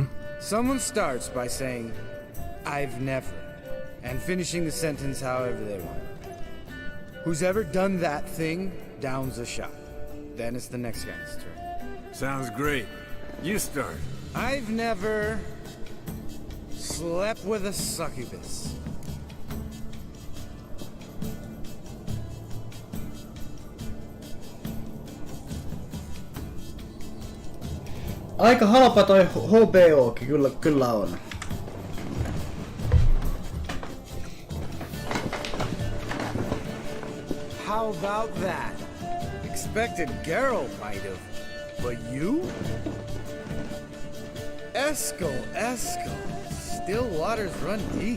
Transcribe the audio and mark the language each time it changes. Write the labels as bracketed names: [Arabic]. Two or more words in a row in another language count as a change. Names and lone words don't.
[English] Someone starts by saying, I've never, and finishing the sentence however they want. Who's ever done that thing downs a shot. Then it's the next guy's turn. Sounds great. You start. I've never slept with a succubus. [Finnish] Aika halpa toi HBOkin kyllä on. [English] How about that? Expected Geralt might have, but you? Eskel. Still waters run deep.